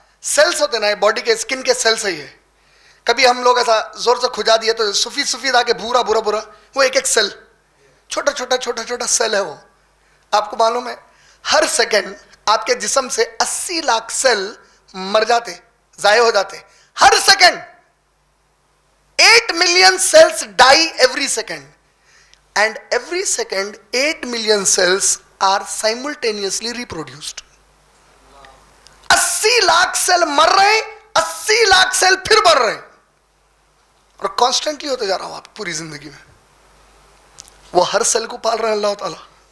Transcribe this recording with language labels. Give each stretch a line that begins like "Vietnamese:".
Hindi: Sales होते ना, body के स्किन के सेल्स है ये. कभी हम लोग ऐसा जोर से खुजा दिए तो सफेद सफेद आके भूरा भूरा भूरा, वो एक एक सेल, छोटा छोटा छोटा छोटा सेल है वो. आपको मालूम है हर सेकंड आपके जिस्म से 80 लाख सेल मर जाते, जाये हो जाते हर second.
English: 8 million cells die every second, and every second 8 million cells are simultaneously reproduced.
Hindi: 80 lakh cell मर रहे हैं, 80 लाख सेल फिर बढ़ रहे हैं, और कॉन्स्टेंटली होते जा रहा हूं आप पूरी जिंदगी में. वो हर सेल को पाल रहे हैं अल्लाह ताला.